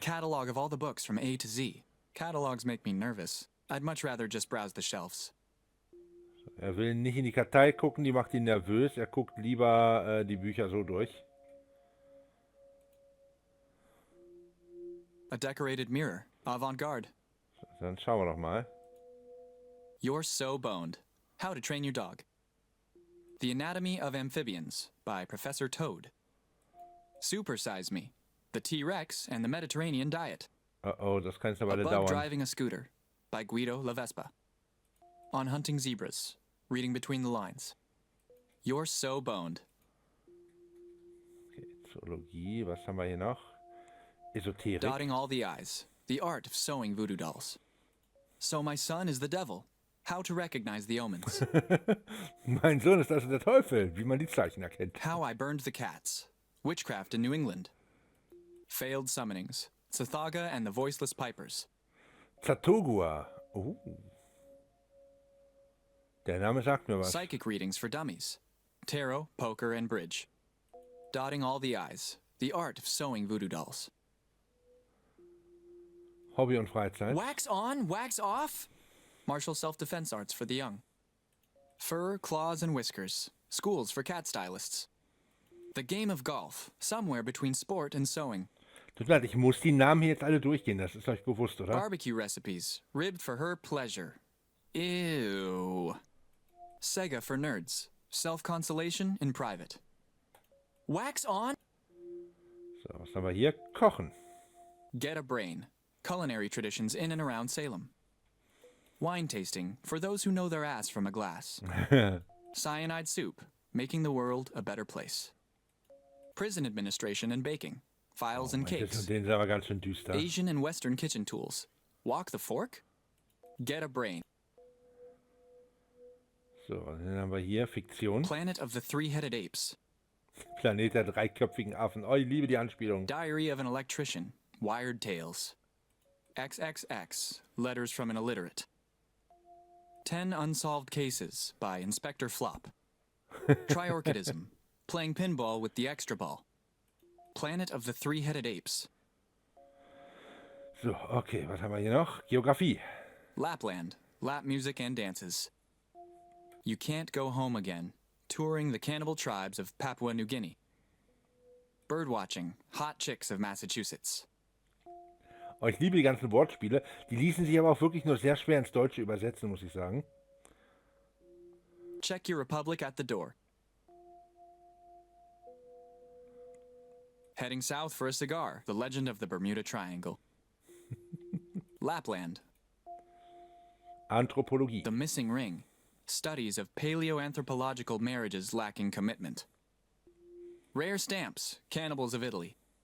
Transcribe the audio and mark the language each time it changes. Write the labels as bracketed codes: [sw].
[en] catalog of all the books from A to Z. Catalogs make me nervous. I'd much rather just browse the shelves. [de] Er will nicht in die Kartei gucken, die macht ihn nervös. Er guckt lieber die Bücher so durch. [en] A decorated mirror. Avant-garde. [de] Dann schauen wir doch mal. [en] You're So Boned. How to Train Your Dog. The Anatomy of Amphibians by Professor Toad. Supersize Me. The T-Rex and the Mediterranean Diet. [de] Oh, das kann jetzt eine Weile [en] Above [de] dauern. [en] Driving a Scooter by Guido La Vespa. On Hunting Zebras. Reading Between the Lines. You're So Boned. [de] Okay, Zoologie, was haben wir hier noch? Esoterik. [en] Dotting All the I's. The Art of Sewing Voodoo Dolls. So My Son is the Devil. How to Recognize the Omens. [de] Mein Sohn ist also der Teufel, wie man die Zeichen erkennt. [en] How I Burned the Cats. Witchcraft in New England. Failed Summonings. Tsathaga and the Voiceless Pipers. Zatogua. [de] Der Name sagt mir was. [en] Psychic Readings for Dummies. Tarot, Poker, and Bridge. Dotting All the I's. The Art of Sewing Voodoo Dolls. [de] Hobby und Freizeit. [en] Wax on, wax off? Martial self-defense arts for the young. Fur, claws, and whiskers. Schools for cat stylists. The game of golf, somewhere between sport and sewing. [de] Tut mir leid, ich muss die Namen hier jetzt alle durchgehen, das ist euch bewusst, oder? [en] Barbecue recipes, ribbed for her pleasure. Ew. Sega for nerds. Self-consolation in private. Wax on? [de] So, was haben wir hier? Kochen. [en] Get a brain. Culinary traditions in and around Salem. Wine tasting for those who know their ass from a glass. Cyanide soup, making the world a better place. Prison administration and baking. Files and [de] Das [en] cakes. [de] und den ist aber ganz schön düster. [en] Asian and Western kitchen tools. Walk the fork? Get a brain. [de] So, dann haben wir hier Fiktion. [en] Planet of the Three-Headed Apes. [de] Planet der dreiköpfigen Affen. Oh, ich liebe die Anspielung. [en] Diary of an Electrician. Wired Tales. XXX. Letters from an Illiterate. 10 Unsolved Cases by Inspector Flop. Triorchidism. Playing pinball with the extra ball. Planet of the Three-Headed Apes. [de] So, okay, was haben wir hier noch? Geografie. [en] Lapland. Lap music and dances. You Can't Go Home Again. Touring the cannibal tribes of Papua New Guinea. Birdwatching. Hot chicks of Massachusetts. [de] Oh, ich liebe die ganzen Wortspiele. Die ließen sich aber auch wirklich nur sehr schwer ins Deutsche übersetzen, muss ich sagen. [en] Check your republic at the door. Heading south for a cigar. The Legend of the Bermuda Triangle. Lapland. [de] Anthropologie. [en] The Missing Ring. Studies of paleoanthropological marriages lacking commitment. Rare stamps. Cannibals of Italy.